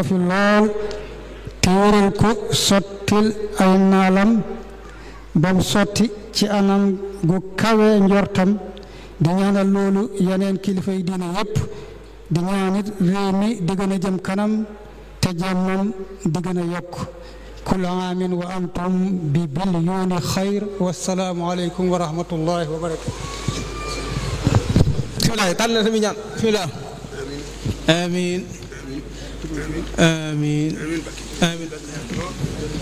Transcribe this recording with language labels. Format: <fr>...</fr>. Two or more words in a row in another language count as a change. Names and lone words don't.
<wo>fi lool te wéral ko sottil ay naalam bam sotti ci anam gu kawe njortam di ñaanal loolu yeneen kilifa yi diine yépp di ñaanit réew mi di gën a jëm kanam te jàmmam di gën a yokk</wo> <ar>كل عام وأنتم ببليون خير والسلام عليكم ورحمة الله وبركاته. بسم الله تعالى سمينا بسم الله آمين آمين آمين آمين</ar>